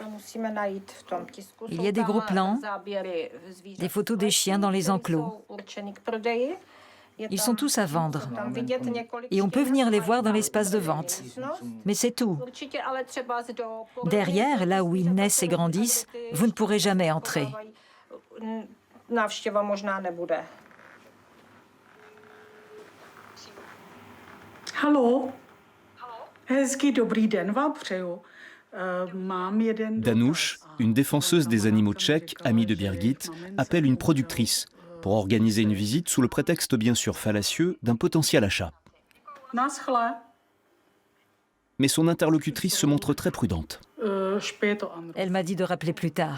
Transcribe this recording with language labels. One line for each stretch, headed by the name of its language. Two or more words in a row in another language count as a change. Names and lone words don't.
French: Il y a des gros plans, des photos des chiens dans les enclos. Ils sont tous à vendre. Et on peut venir les voir dans l'espace de vente. Mais c'est tout. Derrière, là où ils naissent et grandissent, vous ne pourrez jamais entrer.
Czech: Hallo. Hezký dobrý den vám přeju.
French: Danush, une défenseuse des animaux tchèques, amie de Birgit, appelle une productrice pour organiser une visite sous le prétexte bien sûr fallacieux d'un potentiel achat. Mais son interlocutrice se montre très prudente. Elle m'a dit de rappeler plus tard.